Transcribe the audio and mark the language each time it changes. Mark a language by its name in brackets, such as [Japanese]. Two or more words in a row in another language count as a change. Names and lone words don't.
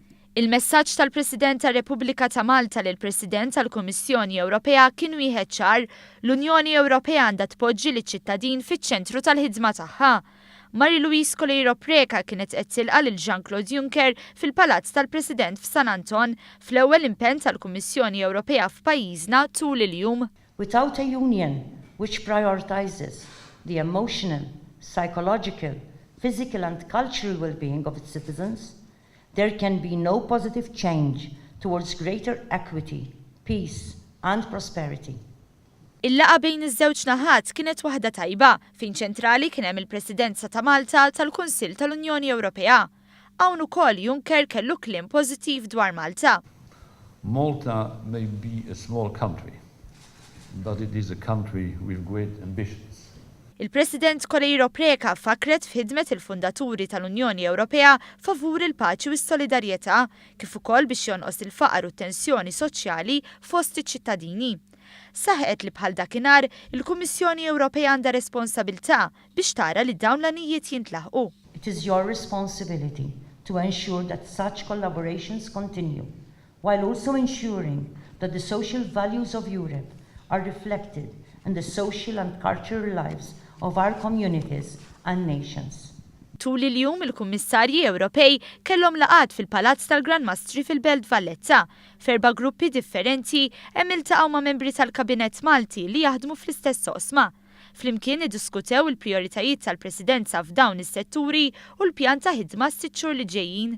[Maltese] Il-messaġġ tal-President tar-Repubblika ta' Malta lill President tal-Kummissjoni Ewropea kien wieħed ċar: l-Unjoni Ewropea għandha tpoġġi liċ-ċittadin fiċ-ċentru tal-ħidma tagħha. Marie-Louise Coleiro Preca kienet qed tilqa' lil Jean-Claude Juncker fil-Palazz tal-President f'San Anton fl-ewwel impenn tal-Kummissjoni Ewropea f'pajjiżna tul il-jum. [English] Without a union which prioritizes the emotional, psychological, physical and cultural well-being of its citizens, there can be no positive change towards greater equity, peace and prosperity. [Maltese] Il-laqa bejn iż-żewġ naħat kienet waħda tajba fejn ċentrali kien hemm il-Presidenza ta' Malta tal-Kunsill tal-Unjoni Ewropea. Hawn ukoll Juncker kellu kliem pożittiv dwar Malta. [English] Malta may be a small country, but it is a country with great ambitions. [Maltese] Il-President Coleiro Preca fakret f'ħidmet il-fundaturi tal-Unjoni Ewropea favur il-paċi u s-solidarjetà kif ukoll biex jonqos il-faqar u t-tensjoni soċjali fost iċ-ċittadini. Saħqet li bħal dakinhar il-Kummissjoni Ewropea għandha responsabilità biex tara li dawn l-anijiet jintlaħqu. [English] It is your responsibility to ensure that such collaborations continue, while also ensuring that the social values of Europe are reflected in the social and cultural lives of our communities and nations. [Maltese] Tul il-jum il-Kummissarji Ewropej kellhom laqat fil-Palazz tal-Gran Mastri fil-Belt Valletta f'erba' gruppi differenti hemm iltaqgħu ma' membri tal-Kabinett Malti li jaħdmu fl-istess oqsma. Flimkien iddiskutew il-prijoritajiet tal-Presidenza f'dawn is-setturi u l-pjan ta' ħidma s-sitt xhur li ġejjin.